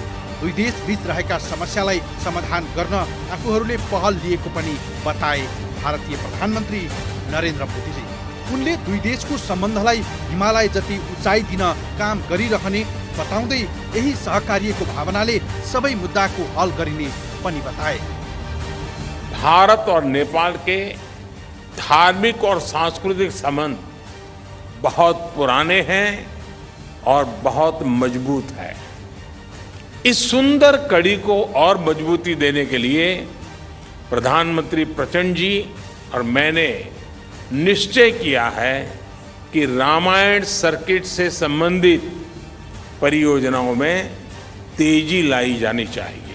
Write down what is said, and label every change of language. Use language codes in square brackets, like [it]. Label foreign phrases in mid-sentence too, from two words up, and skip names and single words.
[ne] दुई देश बीच रहेका समस्यालाई समाधान गर्न आफूहरूले पहल लिएको पनि बताए भारतीय प्रधानमन्त्री नरेन्द्र मोदीले। उनले दुई देशको सम्बन्धलाई हिमालय जति उचाइ दिन काम गरिरहने बताउँदै यही सहकार्यको भावनाले सबै मुद्दाको हल गरिने पनि बताए। [hi] भारत और नेपाल के धार्मिक और सांस्कृतिक संबंध बहुत पुराने हैं और बहुत मजबूत है। इस सुंदर कड़ी को और मजबूती देने के लिए प्रधानमंत्री प्रचंड जी और मैंने निश्चय किया है कि रामायण सर्किट से संबंधित परियोजनाओं में तेजी लाई जानी चाहिए।